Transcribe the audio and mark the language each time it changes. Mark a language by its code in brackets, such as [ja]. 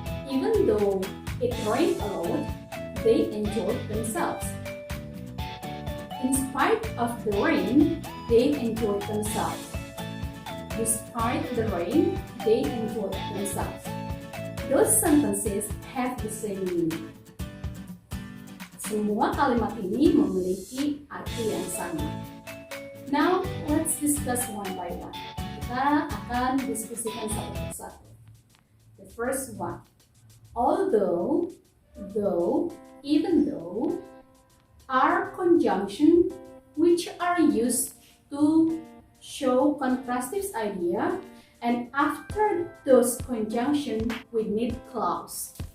[en] Even though it rained a lot, they enjoyed themselves. In spite of the rain, they enjoyed themselves. Despite the rain, they enjoyed themselves. Those sentences have the same meaning. [id] Semua kalimat ini memiliki arti yang sama. [en] Now, let's discuss one by one. [id] Kita akan diskusikan satu persatu. [en] The first one. Although, though, even though are conjunction which are used to show contrastive idea, and after those conjunction we need clause.